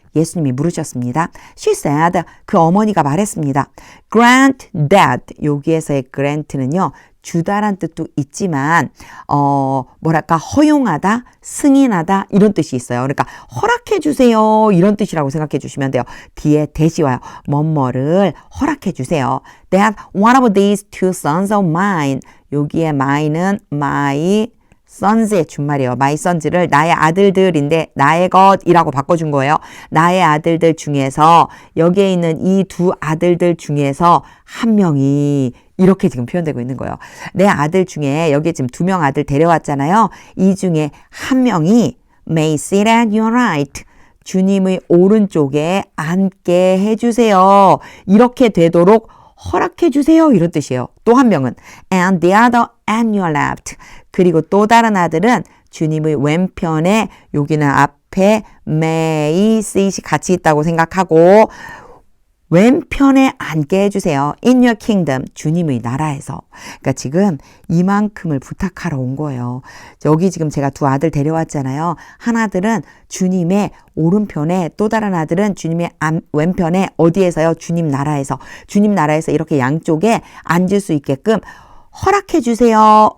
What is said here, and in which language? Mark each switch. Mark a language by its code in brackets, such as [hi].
[ko] 예수님이 물으셨습니다. [en] She said, [ko] 그 어머니가 말했습니다. [en] Grant that, [ko] 여기에서의 grant는요, 주다란 뜻도 있지만 뭐랄까 허용하다, 승인하다 이런 뜻이 있어요. 그러니까 허락해 주세요 이런 뜻이라고 생각해 주시면 돼요. 뒤에 대시 와요. 뭐뭐를 허락해 주세요. [en] That one of these two sons of mine, [ko] 여기에 mine은 my sons의 준말이에요. my sons를 나의 아들들인데 나의 것이라고 바꿔준 거예요. 나의 아들들 중에서 여기에 있는 이 두 아들들 중에서 한 명이 이렇게 지금 표현되고 있는 거예요. 내 아들 중에 여기 지금 2명 아들 데려왔잖아요. 이 중에 한 명이 [en] may sit at your right. [ko] 주님의 오른쪽에 앉게 해주세요. 이렇게 되도록 허락해 주세요. 이런 뜻이에요. 또 한 명은 [en] and the other at your left. [ko] 그리고 또 다른 아들은 주님의 왼편에 여기는 앞에 may sit이 같이 있다고 생각하고 왼편에 앉게 해주세요. [en] In your kingdom, [ko] 주님의 나라에서. 그러니까 지금 이만큼을 부탁하러 온 거예요. 여기 지금 제가 2 아들 데려왔잖아요. 한 아들은 주님의 오른편에, 또 다른 아들은 주님의 왼편에, 어디에서요? 주님 나라에서. 주님 나라에서 이렇게 양쪽에 앉을 수 있게끔 허락해 주세요.